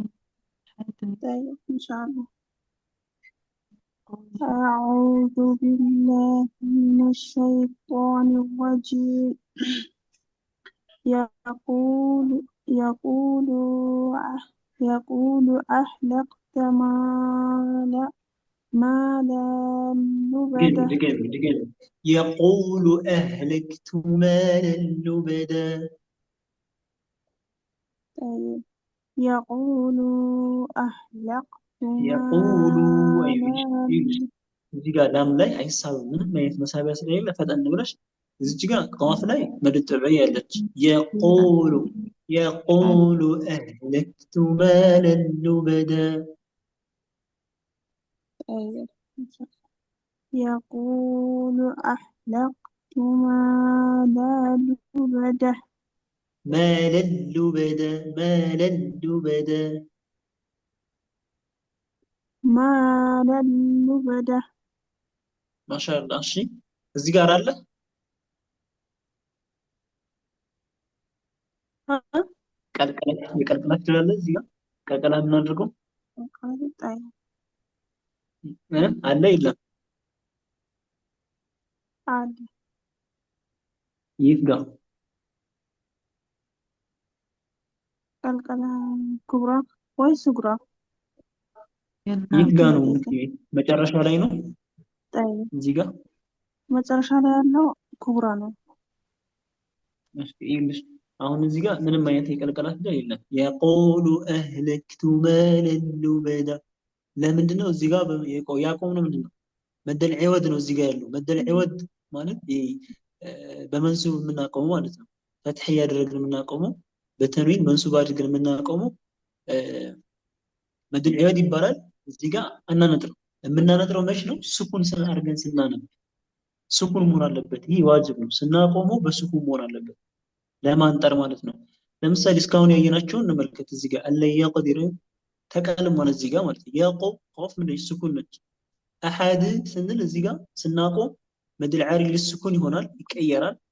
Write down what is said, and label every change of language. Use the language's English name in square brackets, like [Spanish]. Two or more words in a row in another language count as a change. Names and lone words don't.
[Arabic] طيب إن شاء الله أعوذ بالله من الشيطان الرجيم يقول أهلكت مالا لبدا دقيقة يقول أهلكت مالا لبدا طيب يقول أهلكت يقول مالا [Amharic] እዚህ ጋር ላም ላይ አይሳብም ምንም አይነት መሳቢያ ስለሌለ ፈጠን ብለሽ እዚች ጋር ቃፍ ላይ መድጥበይ ያለች [Arabic] يقول أهلكت مالا لبدا طيب يقول أهلكت مالا لبدا مالا لبدا مالا لبدا مالا لبدا ما شاء الله [Amharic] እሺ እዚህ ጋር አለ ቀልቀላት የቀልቀላት ትላለህ እዚህ ጋር ቀልቀላት ምን አድርገው [Arabic] طيب [Amharic] አለ የለም [Arabic] عادي [Amharic] የት ጋር [Arabic] قلقلة كبرى وصغرى [Amharic] የት ጋር ነው መጨረሻው ላይ ነው [Arabic] طيب [Amharic] እዚህ ጋር መጨረሻ ላይ ያለው ኩብራ ነው እሺ ይልሽ አሁን እዚህ ጋር ምንም አይነት የቀልቀላት ጋር የለም [Arabic] يقول أهلكت مالا لبدا [Amharic] ለምንድን ነው እዚህ ጋር ያቆም ነው ምንድነው [Arabic] مد العوض [Amharic] ነው እዚህ ጋር ያለው [Arabic] مد العوض [Amharic] ማለት በመንሱብ የምናቆመው ማለት ነው ፈትህ ያደረግን የምናቆመው በተንዊን መንሱብ አድርገን የምናቆመው [Arabic] مد العوض [Amharic] ይባላል እዚህ ጋር አናነጥረው የምናነጥረው መች ነው ሱኩን አድርገን ስናነብ ሱኩን መሆን አለበት ይህ ዋጅብ ነው ስናቆመው በሱኩን መሆን አለበት ለማንጠር ማለት ነው ለምሳሌ እስካሁን ያየናቸውን እንመልከት እዚህ ጋር አለ يقدر ተቀልሟል እዚህ ጋር ማለት ነው ያቆም ኸፍ ምን ሱኩን ነች አሐድ ስንል እዚህ ጋር ስናቆም [Arabic] مد عارض للسكون [Amharic] ይሆናል ይቀየራል